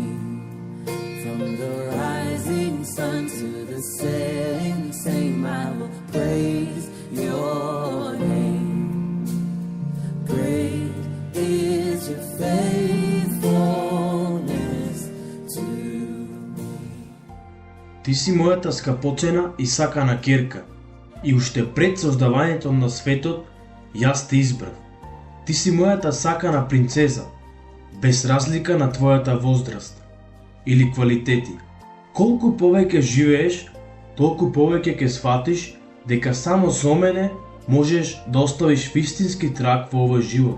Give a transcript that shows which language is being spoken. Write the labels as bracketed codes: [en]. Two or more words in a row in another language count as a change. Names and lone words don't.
[en] From the rising sun to the setting same, I will praise your name. Great is your faithfulness to me. [mk] Ти си мојата скапоцена и сакана керка, и уште пред создавањето на светот, јас те избрав. Ти си мојата сакана принцеза, без разлика на твојата возраст или квалитети. Колку повеќе живееш, толку повеќе ќе сватиш дека само со мене можеш да оставиш вистински траг во овој живот.